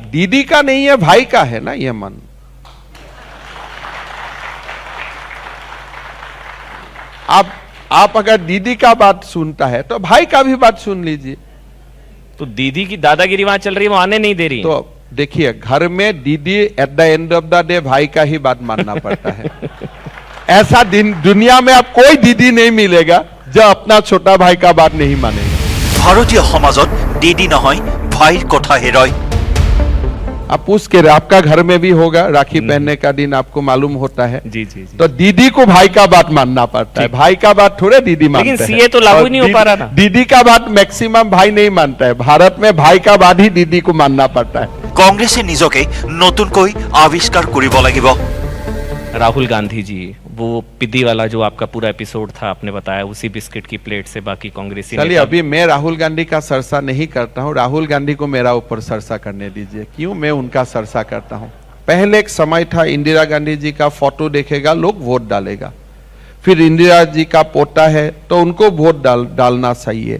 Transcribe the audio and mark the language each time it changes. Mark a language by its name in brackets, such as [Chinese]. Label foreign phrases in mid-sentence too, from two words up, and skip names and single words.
[Hindi] दीदी का नहीं है, भाई का है ना ये मन। आप अगर दीदी का बात सुनता है तो भाई का भी बात सुन लीजिए। तो दीदी की दादागिरी वहां चल रही है, वो आने नहीं दे रही। तो देखिए, घर में दीदी [English] at the end of the day [Hindi] भाई का ही बात मानना पड़ता है। ऐसा दुनिया में अब कोई दीदी नहीं मिलेगा जो अपना छोटा भाई का बात नहीं मानेगा। [Assamese] ভাৰতীয় সমাজত দিদি নহয় ভাইৰ কথাহে ৰয়। [Hindi] आप पूछ के आपका घर में भी होगा, राखी पहनने का दिन आपको मालूम होता है। जी जी जी। तो दीदी को भाई का बात मानना पड़ता है, भाई का बात थोड़े दीदी मानते हैं। लेकिन सीए तो लागू नहीं हो पा रहा ना। दीदी का बात मैक्सिमम भाई नहीं मानता है, भारत में भाई का बात ही दीदी को मानना पड़ता है। [Assamese] কংগ্ৰেছে নিজকে নতুনকৈ আৱিষ্কাৰ কৰিব লাগিব। [Hindi] राहुल गांधी जी, वो पिद्दी वाला जो आपका पूरा एपिसोड था, आपने बताया उसी बिस्किट की प्लेट से बाकी कांग्रेसी चलिए, नेता- अभी मैं राहुल गांधी का सरसा नहीं करता हूं, राहुल गांधी को मेरा ऊपर सरसा करने दीजिए। क्यों मैं उनका सरसा करता हूं? पहले एक समय था, इंदिरा गांधी जी का फोटो देखेगा लोग वोट डालेगा, फिर इंदिरा जी का पोता है तो उनको वोट डालना सही है।